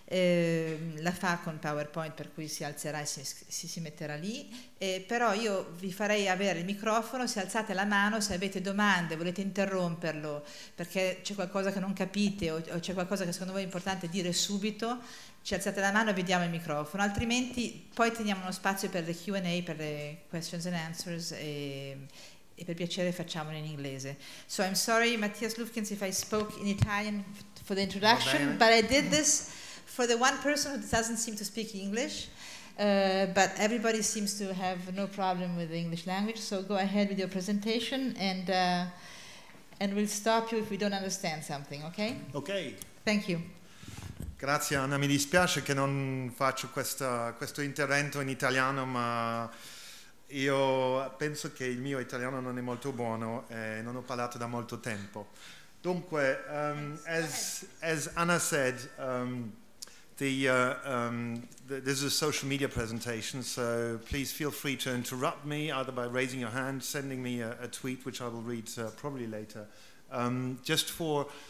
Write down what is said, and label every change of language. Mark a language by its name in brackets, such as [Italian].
[Italian] La fa con PowerPoint, per cui si alzerà e si metterà lì, però io vi farei avere il microfono, se alzate la mano, se avete domande, volete interromperlo perché c'è qualcosa che non capite o c'è qualcosa che secondo voi è importante dire subito, ci alzate la mano e vi diamo il microfono, altrimenti poi teniamo uno spazio per le Q&A, per le questions and answers, e per piacere facciamolo in inglese. [English] So I'm sorry, Matthias Lüfkens, if I spoke in Italian for the introduction, but I did this for the one person who doesn't seem to speak English, but everybody seems to have no problem with the English language, so go ahead with your presentation, and we'll stop you if we don't understand something, okay? Ok. Thank you. [Italian] Grazie Anna, mi dispiace che non faccio questo intervento in italiano, ma io penso che il mio italiano non è molto buono e non ho parlato da molto tempo. [English] Dunque, as Anna said, this is a social media presentation, so please feel free to interrupt me either by raising your hand, sending me a tweet, which I will read probably later. Just for